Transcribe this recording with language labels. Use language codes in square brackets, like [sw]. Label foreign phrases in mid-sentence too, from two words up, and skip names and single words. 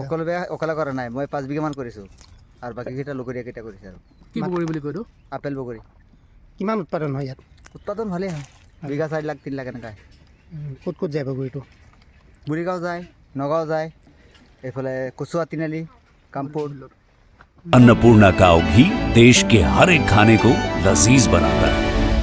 [as] অকলে কৰা নাই, মই 5 বিঘামান কৰিছোঁ আৰু বাকীকেইটা লগৰীয়াকেইটা কৰিছে আৰু। কি বগৰী বুলি কয় এইটো? আপেল বগৰী। কিমান উৎপাদন হয় ইয়াত? উৎপাদন ভালেই হয়, বিঘা 4 লাখ 3 লাখ এনেকুৱা। ক'ত ক'ত যায় বগৰীটো? বুঢ়ীগাঁও যায়, নগাঁও যায়, এইফালে কচুৱা তিনিআলি, কামপুৰ। [hi] अन्नपूर्णा काव घी देश के हर एक खाने को लजीज बनाता है।